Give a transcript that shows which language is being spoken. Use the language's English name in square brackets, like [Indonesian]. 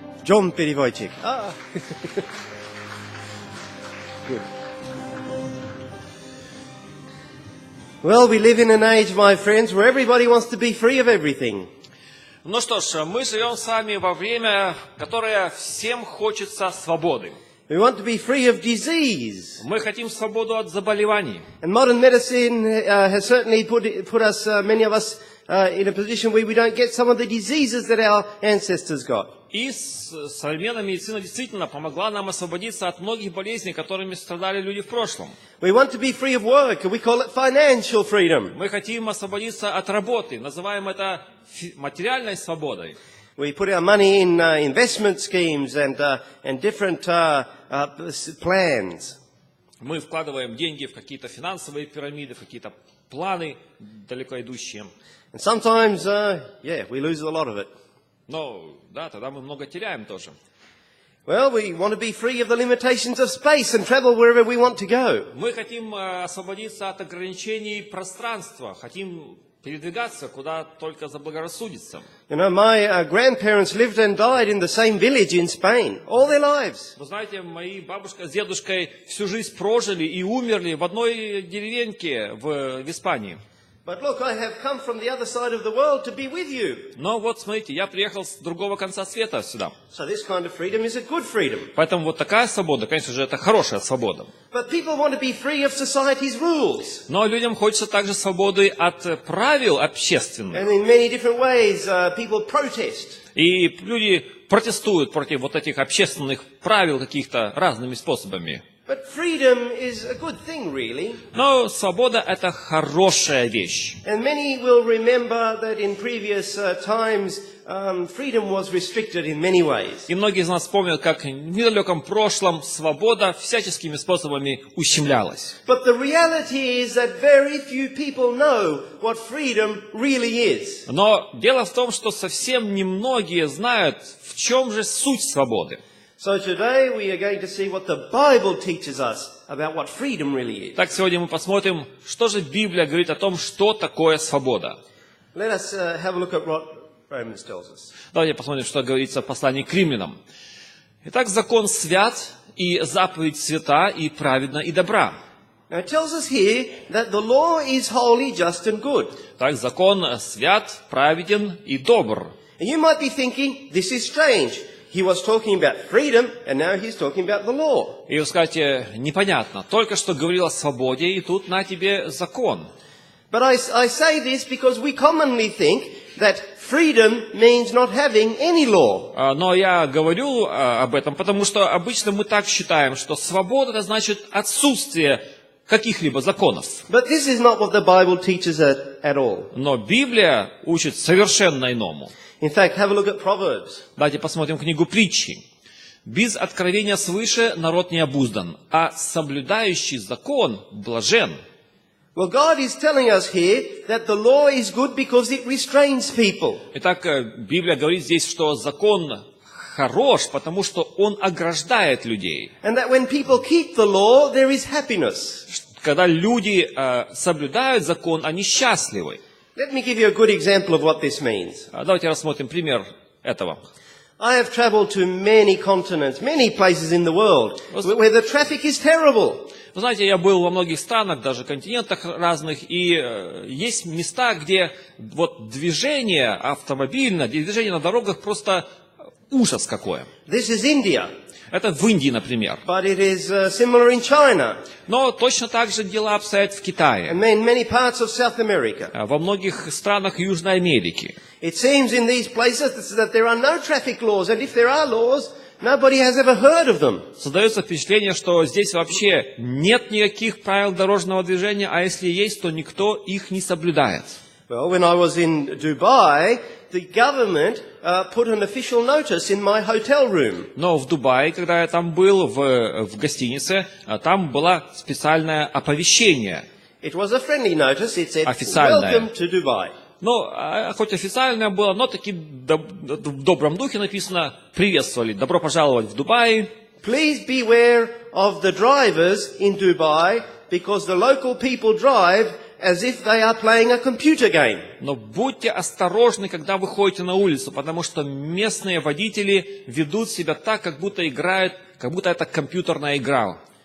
[Russian] John переводчик. [English] Good. Well, we live in an age, my friends, where everybody wants to be free of everything. [Russian] Ну что ж, мы живем с вами во время, которое всем хочется свободы. [English] We want to be free of disease. [Russian] Мы хотим свободу от заболеваний. [English] And modern medicine has certainly put us, many of us, in a position where we don't get some of the diseases that our ancestors got. [Russian] И современная медицина действительно помогла нам освободиться от многих болезней, которыми страдали люди в прошлом. [English] We want to be free of work, and we call it financial freedom. [Russian] Мы хотим освободиться от работы, называем это материальной свободой. [English] We put our money in investment schemes and different plans. [Russian] Мы вкладываем деньги в какие-то финансовые пирамиды, в какие-то планы далеко идущие. [English] And sometimes, we lose a lot of it. [Russian] Но да, тогда мы много теряем тоже. [English] Well, we want to be free of the limitations of space and travel wherever we want to go. [Russian] Мы хотим освободиться от ограничений пространства, хотим передвигаться куда только заблагорассудится. [English] You know, my grandparents lived and died in the same village in Spain all their lives. [Russian] Вы знаете, мои бабушка с дедушкой всю жизнь прожили и умерли в одной деревеньке в Испании. [English] But look, I have come from the other side of the world to be with you. [Russian] Но вот смотрите, я приехал с другого конца света сюда. [English] So this kind of freedom is a good freedom. [Russian] Поэтому вот такая свобода, конечно же, это хорошая свобода. [English] But people want to be free of society's rules. [Russian] Но людям хочется также свободы от правил общественных. [English] And in many different ways, people protest. [Russian] И люди протестуют против вот этих общественных правил каких-то разными способами. [English] But freedom is a good thing, really. [Russian] Но свобода – это хорошая вещь. [English] And many will remember that in previous times, freedom was restricted in many ways. [Russian] И многие из нас помнят, как в недалеком прошлом свобода всяческими способами ущемлялась. [English] But the reality is that very few people know what freedom really is. [Russian] Но дело в том, что совсем немногие знают, в чем же суть свободы. [English] So today we are going to see what the Bible teaches us about what freedom really is. [Russian] Так, сегодня мы посмотрим, что же Библия говорит о том, что такое свобода. [English] Let us have a look at what Romans tells us. [Russian] Давайте посмотрим, что говорится в послании к римлянам. Итак, закон свят, и заповедь свята, и праведна, и добра. [English] Now it tells us here that the law is holy, just and good. [Russian] Так, закон свят, праведен и добр. [English] And you might be thinking, this is strange. He was talking about freedom, and now he's talking about the law. [Russian] И вы скажете, непонятно, только что говорил о свободе, и тут на тебе закон. [English] But I say this because we commonly think that freedom means not having any law. [Russian] Но я говорю об этом, потому что обычно мы так считаем, что свобода – это значит отсутствие каких-либо законов. [English] But this is not what the Bible teaches at all. [Russian] Но Библия учит совершенно иному. [English] In fact, have a look at Proverbs. [Russian] Давайте посмотрим книгу притчи. «Без откровения свыше народ не обуздан, а соблюдающий закон блажен». [English] Well, God is telling us here that the law is good because it restrains people. [Russian] Итак, Библия говорит здесь, что закон хорош, потому что он ограждает людей. [English] And that when people keep the law, there is happiness. [Russian] Когда люди соблюдают закон, они счастливы. [English] Let me give you a good example of what this means. [Russian] Давайте рассмотрим пример этого. [English] I have traveled to many continents, many places in the world, where the traffic is terrible. [Russian] Вы знаете, я был во многих странах, даже континентах разных, и есть места, где вот движение автомобильное, движение на дорогах просто ужас какое. [English] This is India, [Russian] Это в Индии, например. [English] but it is similar in China [Russian] Но точно так же дела обстоят в Китае, [English] and in many parts of South America. [Russian] во многих странах Южной Америки. [English] It seems in these places that there are no traffic laws, and if there are laws, nobody has ever heard of them. [Russian] Создается впечатление, что здесь вообще нет никаких правил дорожного движения, а если есть, то никто их не соблюдает. [English] Well, when I was in Dubai, the government put an official notice in my hotel room. [Russian] Но в Дубае, когда я там был, в гостинице, там было специальное оповещение. [English] It was a friendly notice. It said, [Russian] Официальное. [English] "Welcome to Dubai." [Russian] Ну, хоть официальное было, но таки в добром духе написано: приветствовали, добро пожаловать в Дубай. [English] Please beware of the drivers in Dubai because the local people drive as if they are playing a computer game. [Russian] Но будьте осторожны, когда вы ходите на улицу, потому что местные водители ведут себя так, как будто играют, как будто это компьютерная игра.